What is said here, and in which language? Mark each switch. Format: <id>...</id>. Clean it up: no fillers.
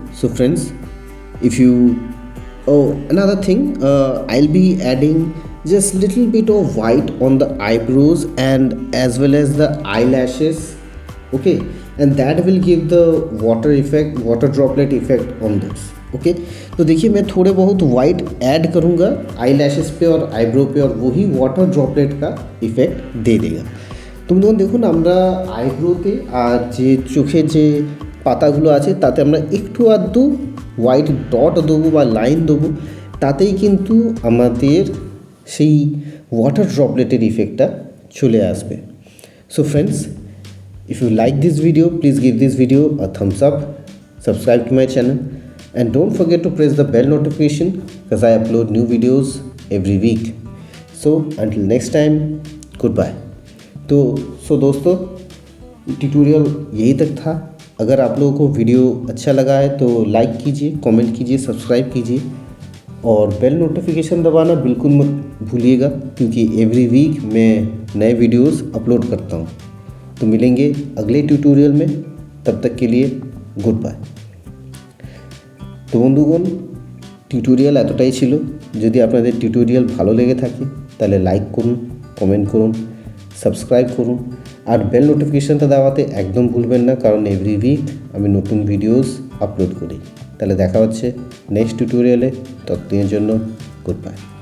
<en>So friends, if you another thing, I'll be adding just little bit of white on the eyebrows and as well as the eyelashes, okay, and that will give the water effect, water droplet effect on this, okay।</en> <hi>तो देखिए मैं थोड़े बहुत white add करूँगा eye lashes पे और eyebrow पे और वही वाटर ड्रॉपलेट का इफ़ेक्ट दे देगा। तो</hi> <bn>তুমি যখন দেখুন আমরা আইব্রোতে আর যে চোখের যে পাতাগুলো আছে তাতে আমরা একটু আধটু হোয়াইট ডট দেবো বা লাইন দেবো, তাতেই কিন্তু আমাদের সেই ওয়াটার ড্রপলেটের ইফেক্টটা চলে আসবে।</bn> <en>So friends, if you like this video, please give this video a thumbs up, subscribe to my channel, and don't forget to press the bell notification because I upload new videos every week. So until next time, goodbye.</en> <hi>तो दोस्तों, tutorial यही तक था। अगर आप लोगों को video अच्छा लगा है तो लाइक कीजिए, कमेंट कीजिए, सब्सक्राइब कीजिए और बेल नोटिफिकेशन दबाना बिल्कुल मत भूलिएगा, क्योंकि एवरी वीक मैं नए वीडियोस अपलोड करता हूँ। तो मिलेंगे अगले ट्यूटोरियल में, तब तक के लिए गुड बाय।</hi> <bn>তো বন্ধুগণ, টিউটোরিয়াল এতটাই ছিল। যদি আপনাদের টিউটোরিয়াল ভালো লেগে থাকে তাহলে লাইক করুন, কমেন্ট করুন, সাবস্ক্রাইব করুন আর বেল নোটিফিকেশানটা দেওয়াতে একদম ভুলবেন না, কারণ এভরি উইক আমি নতুন ভিডিওস আপলোড করি। তাহলে দেখা হচ্ছে নেক্সট টিউটোরিয়ালে। ততদিনের জন্য গুড বাই।</bn>